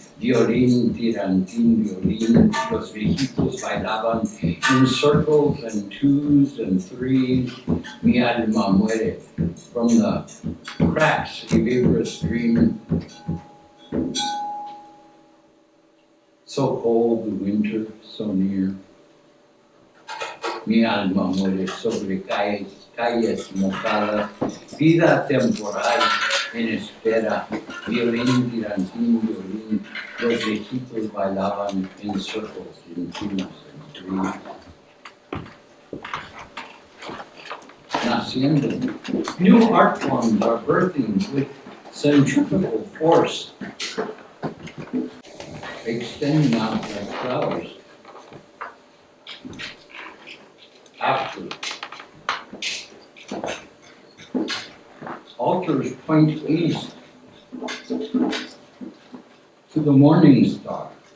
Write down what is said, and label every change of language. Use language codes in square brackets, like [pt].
[es] Violin, tirantin, violin, los viejitos bailaban [en] in circles and twos and threes, [es] mi alma muere. [en] from the cracks of Ibra's dream. So cold the winter, so near. [es] Mi alma muere sobre calles mojadas, vida temporal en espera, violín, tirantín, violín, los viejitos bailaban en [en] circles in tunes and dreams. Naciendo, new art forms are birthing with centrifugal force, extending out like flowers. After altars point east to the morning star.